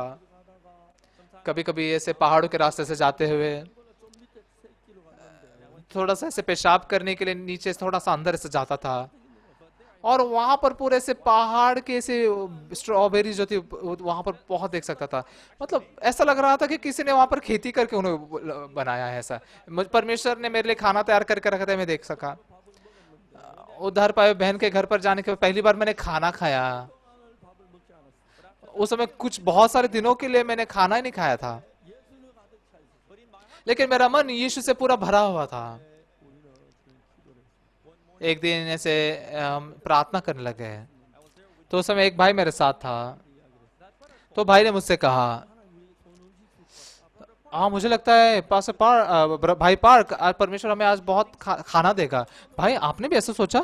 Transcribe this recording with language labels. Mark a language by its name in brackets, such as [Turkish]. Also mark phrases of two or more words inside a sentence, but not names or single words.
[Hindi] कभी कभी ऐसे पहाड़ों के रास्ते से जाते हुए थोड़ा सा ऐसे पेशाब करने के लिए नीचे थोड़ा सा अंदर से जाता था, और वहां पर पूरे से पहाड़ के ऐसे स्ट्रॉबेरी जो थी वहां पर बहुत देख सकता था। मतलब ऐसा लग रहा था कि किसी ने वहां पर खेती करके उन्हें बनाया है। ऐसा परमेश्वर ने मेरे लिए खाना तैयार करके रखा था, मैं देख सका। उद्धार पाए बहन के घर पर जाने के बाद पहली बार मैंने खाना खाया। [Korean] 밥을 먹지 않았어. [Hindi] उस समय कुछ बहुत सारे दिनों के लिए मैंने खाना ही नहीं खाया था, [Korean] 예수는 가득 차 있었어. [Hindi] लेकिन मेरा मन यीशु से पूरा भरा हुआ था। [Korean] 우리는 좀 기도를 했어. [Hindi] एक दिन ऐसे हम प्रार्थना करने लगे, तो उस समय एक भाई मेरे साथ था। तो भाई ने मुझसे कहा, हाँ मुझे लगता है पास्टर भाई पार्क आज परमेश्वर हमें आज बहुत खाना देगा। भाई आपने भी ऐसा सोचा?